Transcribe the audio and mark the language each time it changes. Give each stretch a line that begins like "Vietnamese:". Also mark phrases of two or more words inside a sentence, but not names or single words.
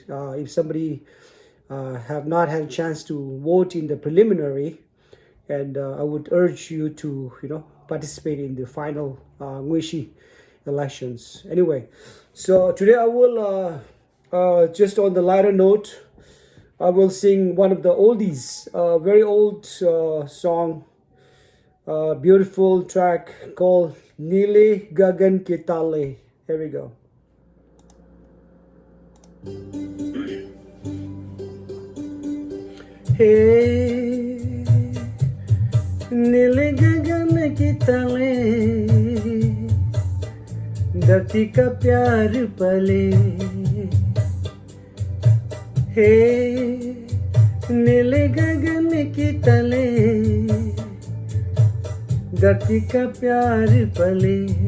English: If somebody have not had a chance to vote in the preliminary, and I would urge you to, participate in the final Ngwishi elections. Anyway, so today I will, just on the lighter note, I will sing one of the oldies, very old song, beautiful track called Neelay Gagan Ke Taley.
Hindi: Here we go. हे नीले गगन के तले, धरती का प्यार पले. हे नीले गगन की तले, धरती का प्यार पले.